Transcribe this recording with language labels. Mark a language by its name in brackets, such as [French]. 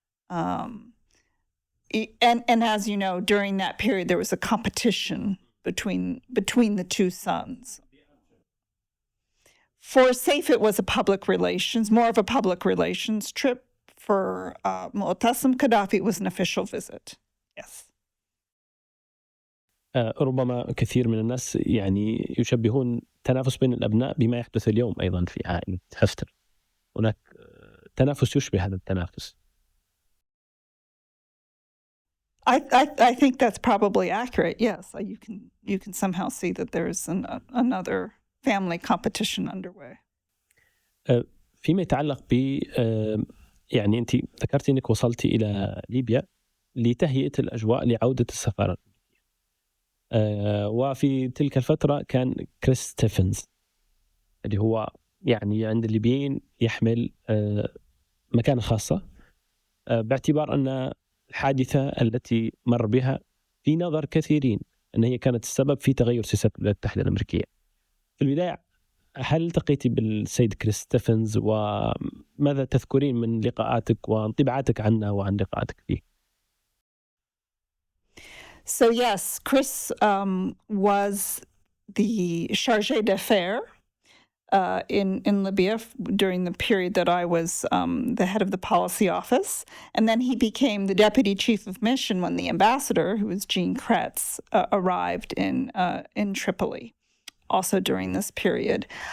[English] And as you know, during that period, there was a competition between the two sons. For Saif, it was more of a public relations trip. For Mu'tasim Gaddafi, it was an official visit. Yes. [Arabic] ربما كثير من الناس يعني يشبهون تنافس بين الأبناء بما يحدث اليوم أيضا في عائلة حفتر. هناك تنافس يشبه هذا التنافس. [English] I think that's probably accurate. Yes, you can somehow see that there's another family competition underway. [Arabic] فيما يتعلق ب يعني أنت ذكرتي أنك وصلتي إلى ليبيا لتهيئة الأجواء لعودة السفارة. وفي تلك الفترة كان كريس ستيفنز اللي هو يعني عند الليبيين يحمل مكانة خاصة، باعتبار أن الحادثة التي مر بها في نظر كثيرين أن هي كانت السبب في تغير سياسة الولايات المتحدة الأمريكية. في البداية هل التقيتي بالسيد كريس ستيفنز، وماذا تذكرين من لقاءاتك وانطباعاتك عنه وعن لقاءاتك فيه؟ [English] So yes, Chris was the chargé d'affaires in Libya during the period that I was the head of the policy office. And then he became the deputy chief of mission when the ambassador, who was Jean Kretz, arrived in Tripoli, also during this period.